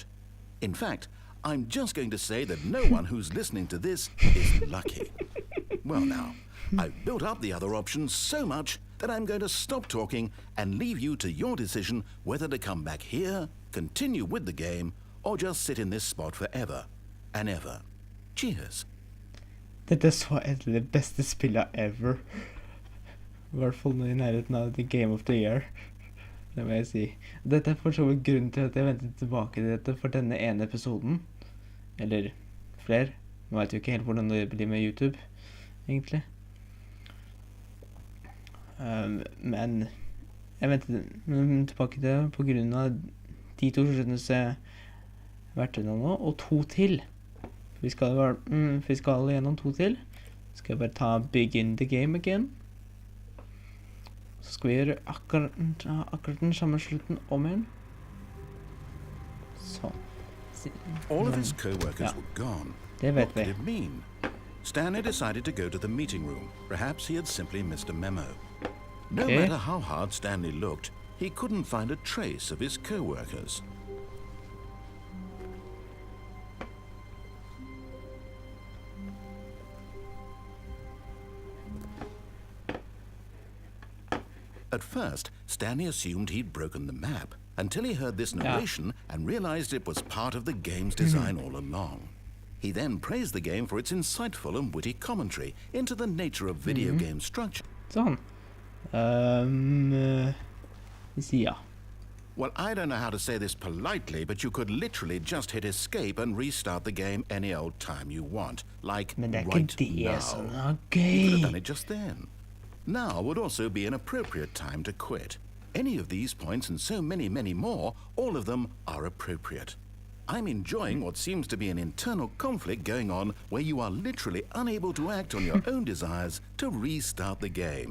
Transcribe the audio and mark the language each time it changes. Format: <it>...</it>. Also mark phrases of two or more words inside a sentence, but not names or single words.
<en>In fact, I'm just going to say that no one who's listening to this is lucky. Well now, I've built up the other option so much that I'm going to stop talking and leave you to your decision whether to come back here, continue with the game, or just sit in this spot forever and ever. Cheers.</en> <no>Dette så et av de beste spillene ever. I hvert fall i nærheten av The Game of the Year. Det må jeg si. Dette for så vidt grunnen til at jeg ventet tilbake til dette for denne ene episoden. Eller flere. Nå vet jeg jo ikke helt hvordan det blir med YouTube, egentlig. Men jeg ventet tilbake til det på grunn av de 2 sluttene som jeg har vært gjennom nå, og 2 til. Vi skal gjennom 2 til. Skal jeg bare ta</no> <en>begin the game again.</en> <no>Så skal vi gjøre akkurat den samme slutten om igjen. Så.</no> <en>All of his co-workers were gone.</en> <no>Det vet</no> <en>What</en> <no>vi.</no> <en>did it mean? Stanley decided to go to the meeting room. Perhaps he had simply missed a memo. No matter how hard Stanley looked, he couldn't find a trace of his co-workers. At first, Stanley assumed he'd broken the map, until he heard this narration and realized it was part of the game's design all along. He then praised the game for its insightful and witty commentary into the nature of video game structure.</en> <no>Sånn. Ja.</no> <en>Well, I don't know how to say this politely, but you could literally just hit escape and restart the game any old time you want. Like</en> <no>Men det</no> <en>right</en> <no>ikke det</no> <en>now.</en> <no>som er</no> <en>You could have done</en> <no>gøy.</no> <en>it just then. Now would also be an appropriate time to quit. Any of these points and so many, many more, all of them are appropriate. I'm enjoying what seems to be an internal conflict going on where you are literally unable to act on your own desires to restart the game.</en>